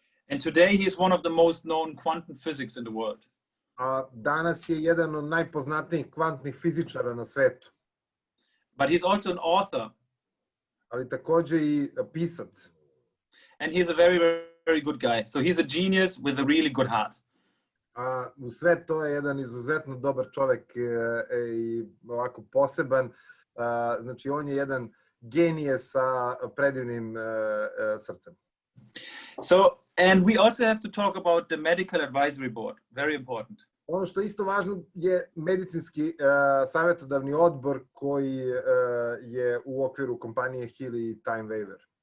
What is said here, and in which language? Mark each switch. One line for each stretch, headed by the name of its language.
English: And today he is one of the most known quantum physics in the world.
Serbian: A danas je jedan od najpoznatijih kvantnih fizičara na svetu.
English: But he's also an author.
Serbian: Ali takođe i pisac.
English: And he's a very, very good guy. So he's a genius with a really good heart.
Serbian: A u sve to je jedan izuzetno dobar čovek i ovako poseban. Znači on je jedan genije sa predivnim srcem.
English: So, and we also have to talk about the medical advisory board, very important.
Serbian: Ono što je isto važno je medicinski savjetodavni odbor koji je u okviru kompanije Healy Time Waiver.